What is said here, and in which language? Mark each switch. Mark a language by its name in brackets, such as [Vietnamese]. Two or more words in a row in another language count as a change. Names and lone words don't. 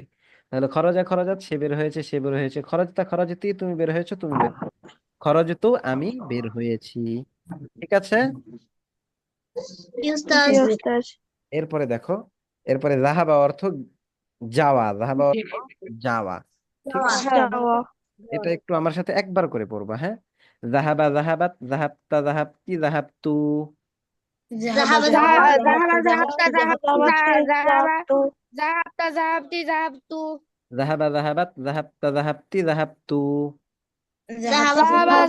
[Bangla] তাহলে [Arabic] خرج، خرجت, [Bangla] সে বের হয়েছে, সে বের হয়েছে, [Arabic] خرجتَ، خرجتِ, [Bangla] তুমি বের হয়েছো, তুমি বের, খরজতু, আমি বের হয়েছি, ঠিক আছে? জি ওস্তাদ এরপরে দেখো, এরপরে যাহাবা অর্থ যাওয়া, যাহাবা অর্থ যাওয়া, ঠিক আছে? যাওয়া এটা একটু আমার সাথে একবার করে পড়বা, হ্যাঁ? [Arabic] ذهب، ذهبت، ذهبتَ، ذهبتِ، ذهبتُ. ذهبتَ ذهبتِ যাবাতে জাহাবা যাবতু ذهبتَ ذهبتِ ذهبتُ. ذهب، ذهبت، ذهبتَ، ذهبتِ، ذهبتُ. জাহাবা